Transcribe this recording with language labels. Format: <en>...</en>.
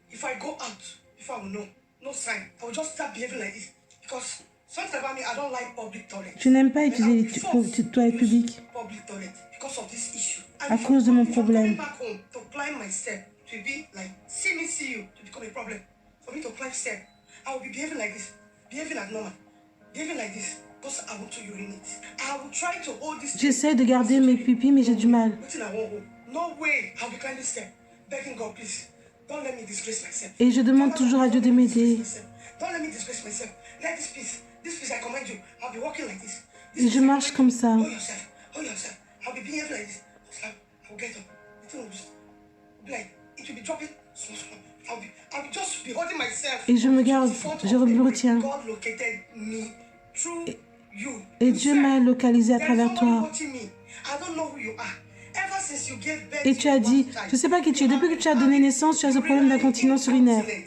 <en>If I go out, if I will know, no sign, I will just start behaving like this. Because something about me, I don't like public toilets.</en> <fr>Je n'aime pas utiliser les toilettes publiques</fr> <en>because of this issue.</en> <fr>à cause de mon problème.</fr> <en>Back home to climb my step, to be like, see me, see you, to become a problem. For me to climb step, I will be behaving like this, behaving like normal, behaving like this. Because I want to urinate. I will try to hold this.</en> <fr>J'essaie de garder mes pipis, mais j'ai du mal.</fr> <en>No way, I'll be climbing step. Begging God, please, don't let me disgrace myself.</en> <fr>Et je demande toujours à Dieu de m'aider.</fr> <en>Don't let me disgrace myself. Let this peace, I command you. I'll be walking like this.</en> <fr>Et je marche comme ça.</fr> <en>Hold yourself. I'll be behaving like this. I'll get up. It will be like, it will be dropping small. I'll just be holding myself.</en> <fr>Et je me garde, je me retiens.</fr> <en>God located me through you.</en> <fr>Et Dieu m'a localisé à travers toi.</fr> <en>I don't know who you are.</en> <fr>Et tu as dit, je ne sais pas qui tu es. Depuis que tu as donné naissance, tu as ce problème d'incontinence urinaire.</fr>